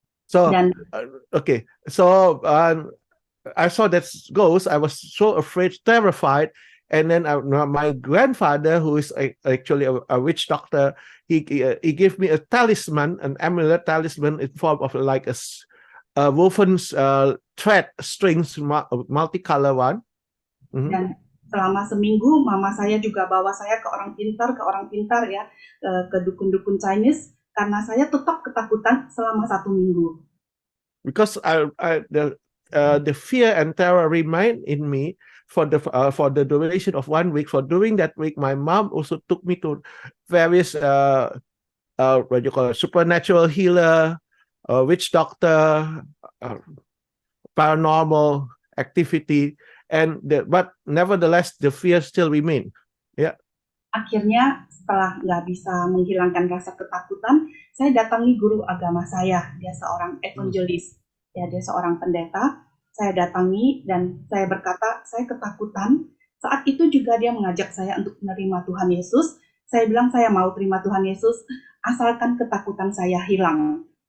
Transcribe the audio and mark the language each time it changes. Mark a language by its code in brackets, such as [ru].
[en] So okay, so I saw that ghost. I was so afraid, terrified, And then my grandfather, who is actually a witch doctor, he gave me a talisman, an amulet talisman in form of like a woven thread strings, multicolor one. [id] Dan selama seminggu mama saya juga bawa saya ke orang pintar ya, ke dukun-dukun Chinese, karena saya tetap ketakutan selama 1 minggu. [en] Because the fear and terror remain in me for the duration of 1 week. For during that week, my mom also took me to various what you call it, supernatural healer, witch doctor, paranormal activity, but nevertheless the fear still remain. Yeah. [id] Akhirnya setelah nggak bisa menghilangkan rasa ketakutan, saya datangi guru agama saya. Dia seorang evangelis, ya dia seorang pendeta. Saya datangi dan saya berkata, saya ketakutan. Saat itu juga dia mengajak saya untuk menerima Tuhan Yesus. Saya bilang saya mau terima Tuhan Yesus, asalkan ketakutan saya hilang.